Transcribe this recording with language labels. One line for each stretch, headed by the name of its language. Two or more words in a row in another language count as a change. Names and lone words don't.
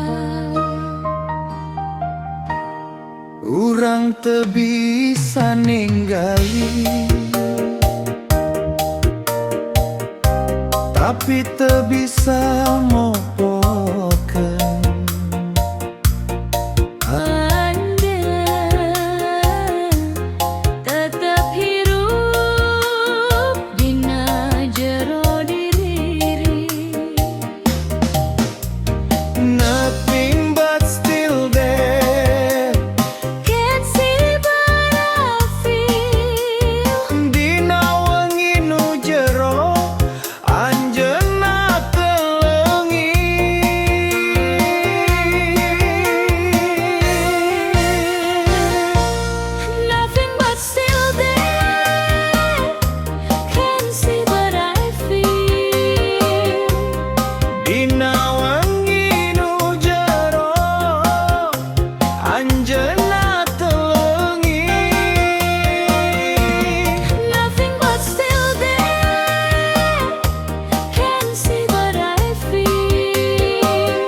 Sundanese: Urang teu bisa ninggali, tapi teu bisa mopokeun. Tetep hirup dina jero diri.
English: Nothing but still there, Can't see but I feel.
Sundanese: dina wengi nu jero anjeunna teu leungit.
English: Nothing but still there. Can't see but I feel.
Sundanese: Dina wengi nu jero anjeunna teu leungit.
English: Nothing but still there. Can't see but I feel.